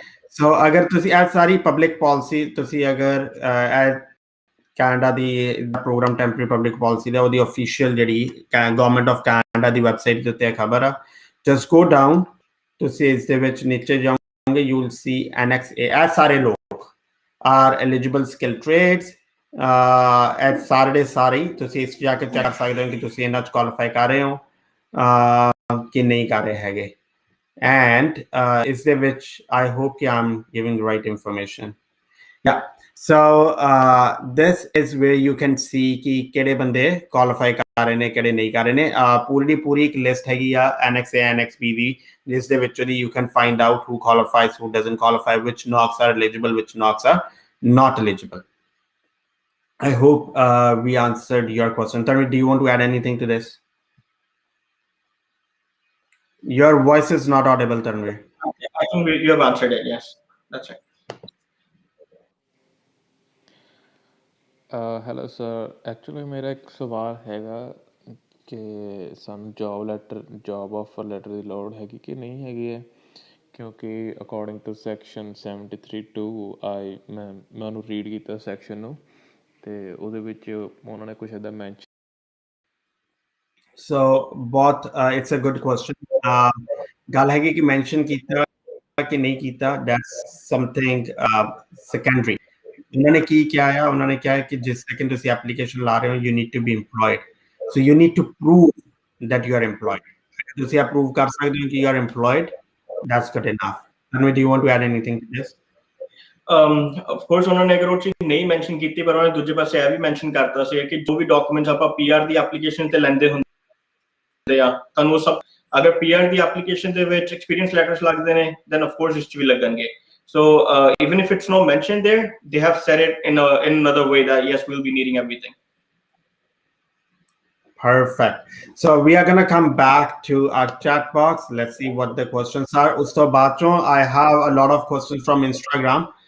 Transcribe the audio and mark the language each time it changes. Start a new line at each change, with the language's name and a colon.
Punjabi: ਸੋ ਅਗਰ ਤੁਸੀਂ ਇਹ ਸਾਰੀ ਪਬਲਿਕ ਪਾਲਿਸੀ ਤੁਸੀਂ ਅਗਰ ਕੈਨੇਡਾ ਦੀ ਪ੍ਰੋਗਰਾਮ ਟੈਂਪਰੇਰੀ ਪਬਲਿਕ ਪਾਲਿਸੀ ਦਾ ਉਹਦੀ ਅਫੀਸ਼ੀਅਲ ਜਿਹੜੀ government of Canada ਦੀ website ਦੇ ਉੱਤੇ ਖਬਰ ਆ
English: just go down
Punjabi: ਤੁਸੀਂ ਇਸ ਦੇ ਵਿੱਚ ਨੀਚੇ ਜਾਓਗੇ
English: you will see annex A ਇਹ ਸਾਰੇ ਲੋਕ ਆਰ ਐਲੀਜੀਬਲ ਸਕਿਲ ਟ੍ਰੇਡਸ
Punjabi: ਇਹ ਸਾਰੇ ਸਾਰੇ ਤੁਸੀਂ ਇਸ ਜਾ ਕੇ ਚੈੱਕ ਕਰ ਸਕਦੇ ਹੋ ਕਿ ਤੁਸੀਂ ਇਹਨਾਂ 'ਚ ਕੁਆਲੀਫਾਈ ਕਰ ਰਹੇ ਹੋ ਕਿ ਨਹੀਂ ਕਰ ਰਹੇ ਹੈਗੇ ਐਂਡ ਇਸ ਦੇ ਵਿੱਚ
English: I hope ਕਿ I'm giving right information
Punjabi: yeah.
English: So this is where you can see
Punjabi: ਕਿ ਕਿਹੜੇ ਬੰਦੇ ਕੁਆਲੀਫਾਈ ਕਰ ਰਹੇ ਨੇ ਕਿਹੜੇ ਨਹੀਂ ਕਰ ਰਹੇ ਨੇ ਪੂਰੀ ਇੱਕ ਲਿਸਟ ਹੈਗੀ ਆ ਐਨਐਕਸ A ਐਨਐਕਸ B ਦੀ ਜਿਸ ਦੇ ਵਿੱਚੋਂ ਦੀ
English: you can find out who qualifies who doesn't qualify which NOCs are eligible which NOCs are not eligible. I hope we answered your question. Tanvi, do you want to add anything to this? Your voice is not audible, Tanvi. I think you have answered it. Yes, that's right.
Punjabi: Hello sir actually ਮੇਰਾ ਇੱਕ ਸਵਾਲ ਹੈਗਾ ਕਿ ਸਾਨੂੰ job offer letter ਦੀ ਲੋੜ ਹੈਗੀ ਕਿ ਨਹੀਂ ਹੈਗੀ ਹੈ ਕਿਉਂਕਿ ਅਕੋਰਡਿੰਗ ਟੂ ਸੈਕਸ਼ਨ 73(2) ਮੈਂ ਉਹਨੂੰ ਰੀਡ ਕੀਤਾ ਸੈਕਸ਼ਨ ਨੂੰ ਅਤੇ ਉਹਦੇ ਵਿੱਚ ਉਹਨਾਂ ਨੇ ਕੁਛ ਇੱਦਾਂ ਮੈਂਸ਼ਨ ਸੋ ਬਹੁਤ
English: it's a good question
Punjabi: ਗੱਲ ਹੈਗੀ ਕਿ ਮੈਂਸ਼ਨ ਕੀਤਾ ਕਿ ਨਹੀਂ ਕੀਤਾ
English: that's something secondary
Punjabi: ਉਹਨਾਂ ਨੇ ਕੀ ਕਿਹਾ ਆ ਉਹਨਾਂ ਨੇ ਕਿਹਾ ਕਿ ਜਿਸ ਸੈਕਿੰਡ ਤੁਸੀਂ ਐਪਲੀਕੇਸ਼ਨ ਲਾ ਰਹੇ ਹੋ
English: You need to be employed so you need to prove that you are employed.
Punjabi: ਤੁਸੀਂ approve ਕਰ ਸਕਦੇ ਹੋ ਕਿ
English: you are employed, that's good enough. Tanvi, do you want to add anything to this?
Punjabi: Of course
Hindi: उन्होंने अगर वो चीज नहीं मेंशन की थी, पर उन्होंने दूजे पासे
Punjabi: ਇਹ ਵੀ मेंशन करता ਸੀ कि जो भी डॉक्यूमेंट्स ਆਪਾਂ ਪੀਆਰ ਦੀ ਐਪਲੀਕੇਸ਼ਨ ਤੇ ਲੈਂਦੇ ਹੁੰਦੇ ਆ, ਤੁਹਾਨੂੰ ਉਹ ਸਭ ਅਗਰ ਪੀਆਰ ਦੀ ਐਪਲੀਕੇਸ਼ਨ ਦੇ ਵਿੱਚ ਐਕਸਪੀਰੀਅੰਸ ਲੈਟਰਸ ਲੱਗਦੇ ਨੇ, then of course ਇਸ ਚ ਵੀ ਲੱਗਣਗੇ.
English: So even if it's not mentioned there, they have said it in another way that yes, we'll be needing everything. Perfect. So we are going to come back to our chat box. Let's see what the questions are. Usto bacho, I have a lot of questions from Instagram.